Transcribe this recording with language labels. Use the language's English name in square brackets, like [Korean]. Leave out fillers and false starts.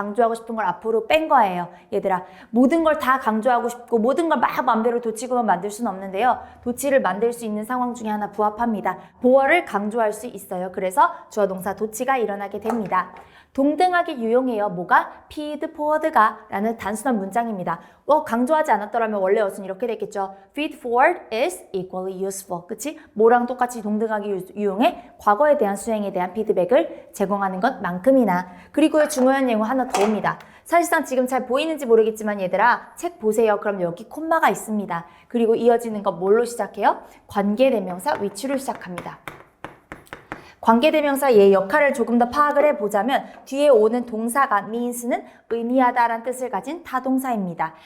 [Korean] 강조하고 싶은 걸 앞으로 뺀 거예요. 얘들아, 모든 걸 다 강조하고 싶고 모든 걸 막 마음대로 도치 구문 만들 수는 없는데요. 도치를 만들 수 있는 상황 중에 하나 부합합니다. 보어를 강조할 수 있어요. 그래서 주어 동사 도치가 일어나게 됩니다. 동등하게 유용해요. 뭐가? feed forward가 라는 단순한 문장입니다. 강조하지 않았더라면 원래 어순 이렇게 됐겠죠. [English] feed forward is equally useful. [Korean] 그치? 뭐랑 똑같이 동등하게 유용해? 과거에 대한 수행에 대한 피드백을 제공하는 것만큼이나. 그리고 중요한 내용 하나 더 옵니다. 사실상 지금 잘 보이는지 모르겠지만 얘들아 책 보세요. 그럼 여기 콤마가 있습니다. 그리고 이어지는 거 뭘로 시작해요? 관계대명사 which로 시작합니다. 관계대명사 얘의 역할을 조금 더 파악을 해보자면 뒤에 오는 동사가 means는 의미하다라는 뜻을 가진 타동사입니다.